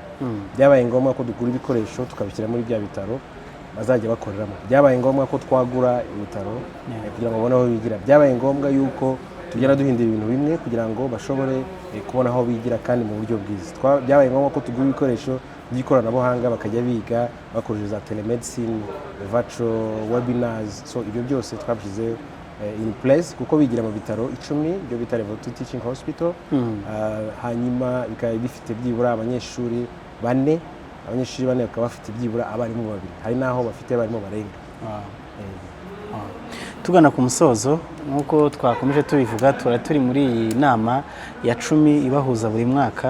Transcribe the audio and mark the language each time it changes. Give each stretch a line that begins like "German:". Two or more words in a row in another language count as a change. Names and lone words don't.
Kinyarwanda: Byabaye ngombwa ko dugura ibikoresho tukabishyira muri bya bitaro bazajya bakoreramo. Byabaye ngombwa ko twagura ibitaro kugira ngo babone aho bigira. Byabaye ngombwa yuko tugenda duhindura ibintu bimwe kugira ngo bashobore kubona aho bigira kandi mu buryo bwiza. Byabaye ngombwa ko tugura ibikoresho by'ikoranabuhanga bakajya biga bakoresheje za telemedicine,
English: virtual webinars.
Kinyarwanda: So ibyo byose twabishyize
English: in place
Kinyarwanda: kuko bigira mu bitaro 10 byo bita
English: level 2 teaching hospital.
Kinyarwanda: Hanyuma bikaba bifite byibura abanyeshuri 4, abanyeshuri 4 bakaba bafite byibura abarimu 2, hari naho bafite abarimu barenga. Tugana ku musozo nkuko twakomeje tubivuga, turi muri iyi nama ya 10 ibahuza buri mwaka.